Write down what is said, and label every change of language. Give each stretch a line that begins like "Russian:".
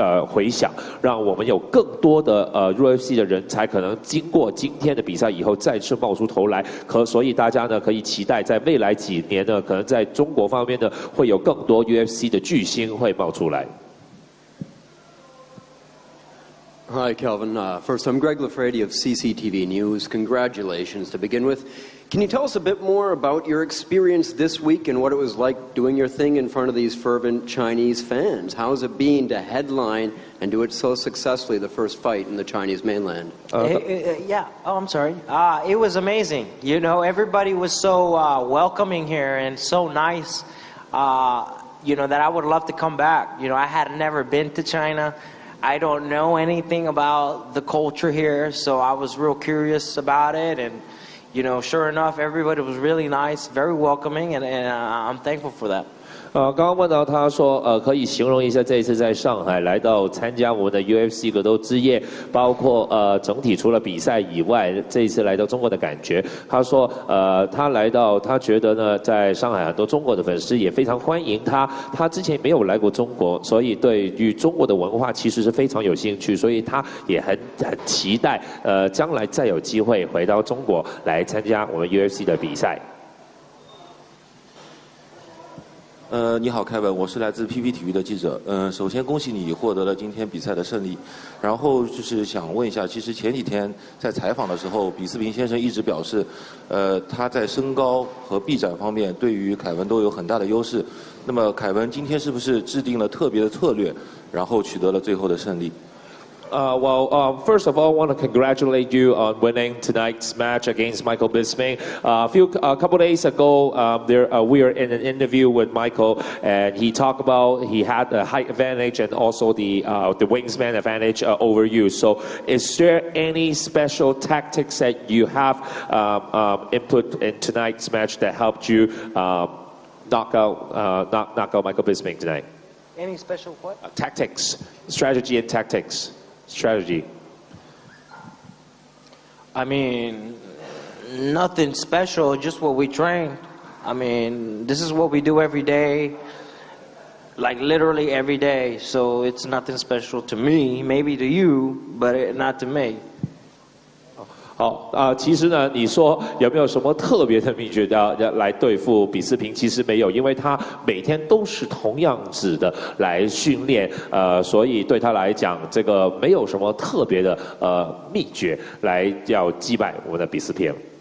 Chinese: 回响，让我们有更多的UFC 的人才可能经过今天的比赛以后再次冒出头来，所以大家呢可以期待在未来几年呢，可能在中国方面呢会有更多 UFC 的巨星会冒出来。
English: Hi, Kelvin. First, I'm Greg Lafredi of CCTV News. Congratulations to begin with. Can you tell us a bit more about your experience this week and what it was like doing your thing in front of these fervent Chinese fans? How's it been to headline and do it so successfully, the first fight in the Chinese mainland? Yeah. Oh, I'm sorry. It was amazing. You know, everybody was so welcoming here and so nice, you know, that I would love to come back. You know, I had never been to China. I don't know anything about the culture here, so I was real curious about it. And, you know, sure enough, everybody was really nice, very welcoming, and I'm thankful for that.
Chinese: 刚刚问到他说，可以形容一下这一次在上海来到参加我们的 UFC 格斗之夜，包括整体除了比赛以外，这一次来到中国的感觉。他说，他来到，他觉得呢，在上海很多中国的粉丝也非常欢迎他。他之前没有来过中国，所以对于中国的文化其实是非常有兴趣，所以他也很期待，将来再有机会回到中国来参加我们 UFC 的比赛。你好，凯文，我是来自 PP 体育的记者。首先恭喜你获得了今天比赛的胜利。然后就是想问一下，其实前几天在采访的时候，比斯平先生一直表示，他在身高和臂展方面对于凯文都有很大的优势。那么凯文今天是不是制定了特别的策略，然后取得了最后的胜利？
English: First of all, I want to congratulate you on winning tonight's match against Michael Bisping. A couple days ago, we were in an interview with Michael, and he talked about he had the height advantage and also the wingspan advantage over you. So, is there any special tactics that you have input in tonight's match that helped you knock out Michael Bisping tonight? Any special what? Tactics, strategy, and tactics. Strategy. I mean, nothing special, just what we train. I mean, this is what we do every day, like literally every day. So it's nothing special to me, maybe to you, but not to me.
Chinese: 好其实呢，你说有没有什么特别的秘诀要来对付比斯平？其实没有，因为他每天都是同样子的来训练，所以对他来讲，这个没有什么特别的秘诀来要击败我们的比斯平。